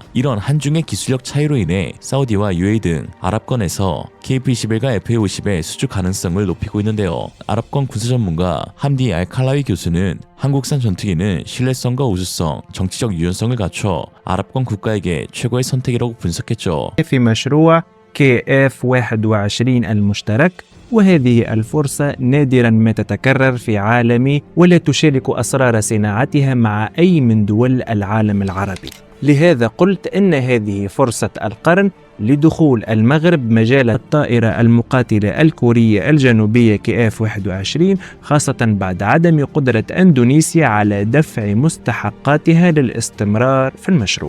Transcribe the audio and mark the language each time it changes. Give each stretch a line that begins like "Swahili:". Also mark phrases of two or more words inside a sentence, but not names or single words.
Korean: 이런 한중의 기술력 차이로 인해 사우디와 UAE 등 아랍권에서 KF-21과 FA-50의 수주 가능성을 높이고 있는데요. 아랍권 군사 전문가 함디 알칼라위 교수는 한국산 전투기는 신뢰성과 우수성, 정치적 유연성을 갖춰 아랍권 국가에게 최고의 선택이라고 분석했죠.
Arabic: في مشروع KF-21 المشترك، وهذه الفرصة نادرا ما تتكرر في عالم ولا تشارك أسرار صناعتها مع أي من دول العالم العربي. لهذا قلت أن هذه فرصة القرن لدخول المغرب مجال الطائرة المقاتلة الكورية الجنوبية KF-21، خاصة بعد عدم قدرة إندونيسيا على دفع مستحقاتها للاستمرار في المشروع.